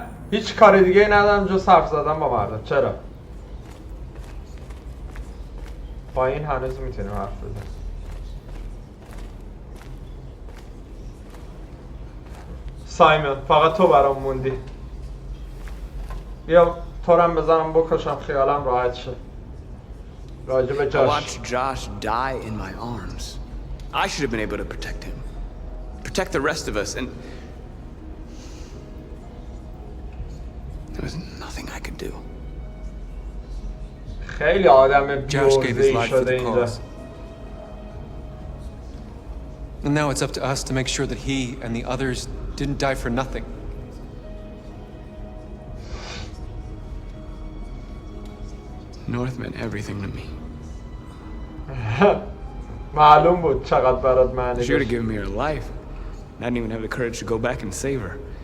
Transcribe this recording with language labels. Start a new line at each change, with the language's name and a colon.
Persian: هیچ کار دیگه ای ندارم جز حرف زدن با مردم. چرا؟ با این هنوز میتونیم حرف بزنیم. سایمون فقط تو برام موندی. بیا تو رو هم بزنم بکشم خیالم راحت شه. راجع به
English: I watched Josh die in my arms. I should have been able to protect him. Protect the rest of us and there was nothing I could do.
Persian: خیلی آدم بی‌عرضه‌ای شده اینجا.
English: And now it's up to us to make sure that he and the others didn't die for nothing. North meant everything to me.
Persian: معلوم بود چقدر برات معنی
English: She would have given me her life. I didn't even have the courage to go back and save her.